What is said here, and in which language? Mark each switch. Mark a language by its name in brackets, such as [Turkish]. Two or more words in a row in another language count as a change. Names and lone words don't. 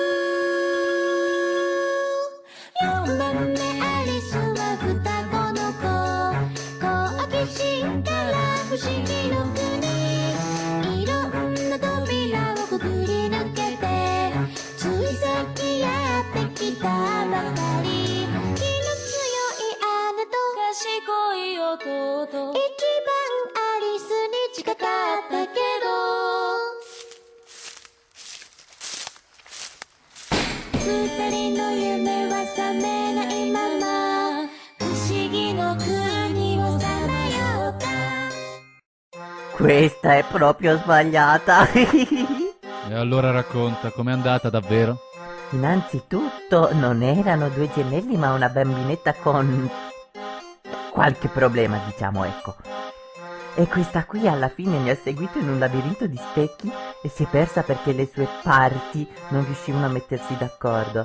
[Japanese] プ4番目アリスは双子の子好奇心から不思議の国いろんな扉をくぐり抜けてついさっきやってきたばかり気の強い姉と賢い弟一番アリスに近かったけど二人の夢は覚めないまま不思議の国をさまよった [Italian] Questa è proprio sbagliata. E allora racconta, com'è andata davvero? Innanzitutto non erano due gemelli ma una bambinetta con qualche problema, diciamo, ecco. E questa qui alla fine mi ha seguito in un labirinto di specchi e si è persa perché le sue parti non riuscivano a mettersi d'accordo.